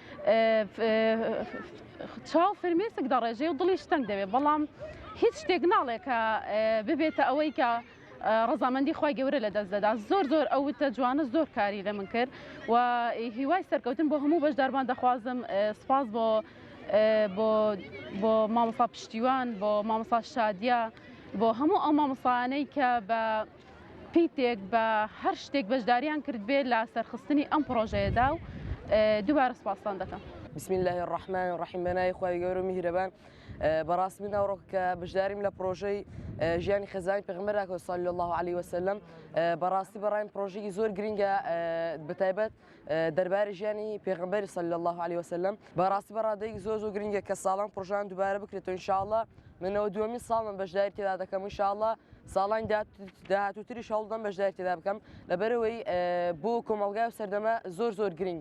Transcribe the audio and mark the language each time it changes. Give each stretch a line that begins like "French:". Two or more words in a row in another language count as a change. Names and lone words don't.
Central Kurdish: چاو فرمێسک دەڕێژێ و دڵی شتەنگ دەبێت بەڵام هیچ شتێک ناڵێ کە ببێتە ئەوەی کە ڕزامەندی خوای گەورە لە دەست دەدا زۆر ئەو تە جوانە زۆر کاری لە من کرد و هیوای سەرکەوتن بۆ هەموو بەشداربان دەخوازم سپاس بۆ مامۆستا پشتیوان بۆ مامۆستا شادیە بۆ هەموو ئەو مامۆستایانەی کە بە پیتێک بە هەر شتێک بەشداریان کرد بێت لە سەرخستنی ئەم پرۆژەیەدا و دووبارە سپاسان دەکەم.
Arabic: بسم الله الرحمن الرحیم
Central Kurdish: بەناوی خوای گەورە میهرەبان. بەڕاستی من ئەوڕۆ کە بەشداریم لە پرۆژەی ژیانی خێزانی پێغەمبەر
Arabic: صلی الله عليه وسلم
Central Kurdish: بەڕاستی بەڕایم پرۆژەیەکی زۆر گرنگە بەتایبەت دەربارەی ژیانی پێغەمبەری
Arabic: صلی الله عليه وسلم
Central Kurdish: بەڕاستی بەڕادەیەکی زۆر گرنگە کە ساڵان پرۆژەیان دووبارە بکرێتەوە ئینشاءالله منەوە دووەمین ساڵم بەشداری تێدا دەکەم ئینشاءالله ساڵانی داهاتووتریش هەوڵدەم بەشداری تێدا بکەم لەبەرەوەی بۆ کۆمەڵگای و سەردەمە زۆر گرنگە.